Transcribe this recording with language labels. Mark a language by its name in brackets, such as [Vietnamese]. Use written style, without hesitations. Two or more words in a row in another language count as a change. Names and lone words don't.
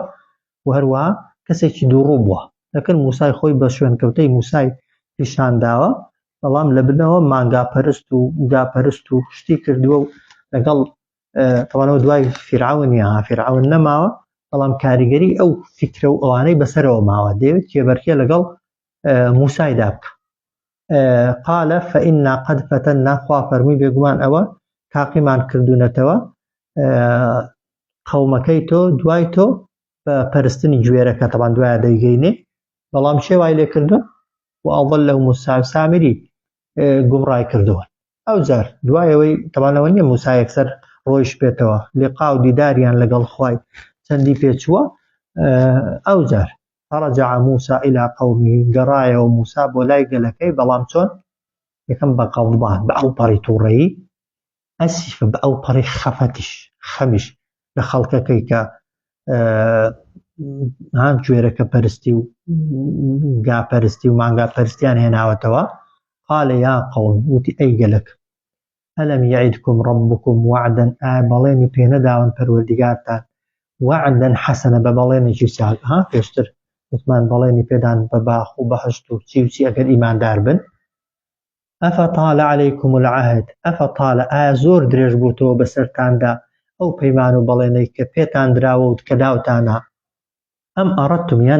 [Central Kurdish] و هەروەها کەسێکی دووڕوو بووە دەکەن موسای خۆی بە شوێنکەوتەی موسای پیشانداوە بەڵام لە بنەوە مانگاپەرست و گاپەرست و شتی کردووە و لەگەڵ تەوانەوە دوای فیرعون نەماوە بەڵام کاریگەری ئەو فکرە و ئەوانەی بەسەرەوە ماوە دەوێت کێبەرکێ لەگەڵ موسایدا بکە. [Arabic] قال فإنا قد فتنا [Central Kurdish] خوا فەرمووی بێگومان ئەوە تاقیمان کردوونەتەوە قەومەکەی تۆ دوای تۆ بە پەرستنی گوێرەکە تەوان دوایە دەیگەینێ بەڵام شێ وای لێ کردووە و ئەضلهم سامری گومڕای کردووە. ئەو جار دوایەوەی تەوانەوە نییە موسا یەکسەر ڕۆیش بێتەوە لقا و دیداریان لەگەڵ خوای چەندی پێچووە. ئەو جار [Arabic] فرجع موسى إلى قومه [Central Kurdish] گەڕایەوە موسا بۆ لای گەلەکەی بەڵام چۆن یەکەم بە غەضبان بە ئەو پەڕی تووڕەیی ئەسیفە بە ئەو پەڕی خەمیش لە خەڵکەکەی کە گوێرەکە پەرستی و گاپەرستی و مانگاپەرستیان هێناوەتەوە. [Arabic] قال يا قوم [Central Kurdish] وتی ئەی گەلک [Arabic] ألم يعدكم ربكم وعدا [Central Kurdish] بەڵێنی پێ نەداون پەروەردیگارتان [Arabic] وعدا حەسەنە [Central Kurdish] بە بەڵێنێکی چاک پێشتر وتمان بەڵێنی پێدان بە باخ و بەهشت و چی و چی ئەگەر ئیماندار بن [Arabic] ئەفەطال عەلەیکم العەهد ئەفەطال [Central Kurdish] ئایا زۆر درێژ بووتەوە بەسەرتاندا ئەو پەیمان و بەڵێنەی کە پێتان دراوە و کە داوتانە [Arabic] ئەم ئەڕەتتم [Central Kurdish] یان